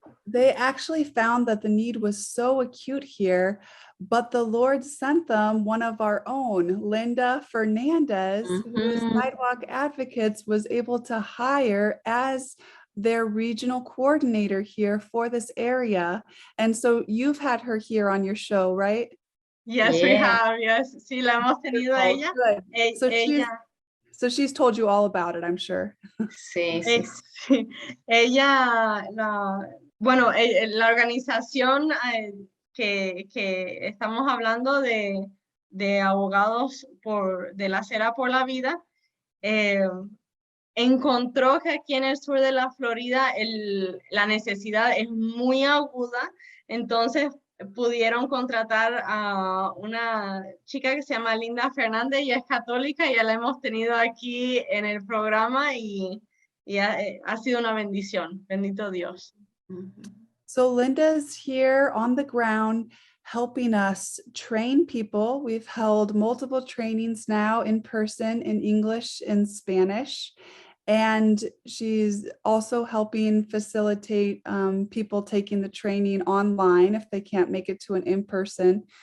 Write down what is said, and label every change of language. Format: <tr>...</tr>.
<en>They actually found that the need was so acute here, but the Lord sent them one of our own, Linda Fernandez, who Sidewalk Advocates was able to hire as their regional coordinator here for this area. And so you've had her here on your show, right? Yes, we have.</en> <es>Yes, sí, la hemos tenido a ella.</es> <en>Good. So she's told you all about it, I'm sure.</en> <es>Sí. Ella, bueno, la organización que estamos hablando de abogados de la acera por la vida, encontró que aquí en el sur de la Florida la necesidad es muy aguda, entonces pudieron contratar a una chica que se llama Linda Fernández, y es católica, y ya la hemos tenido aquí en el programa y ha sido una bendición, bendito Dios.</es> <en>So Linda's here on the ground helping us train people. We've held multiple trainings now in person in English and Spanish. And she's also helping facilitate people taking the training online if they can't make it to an in-person.</en>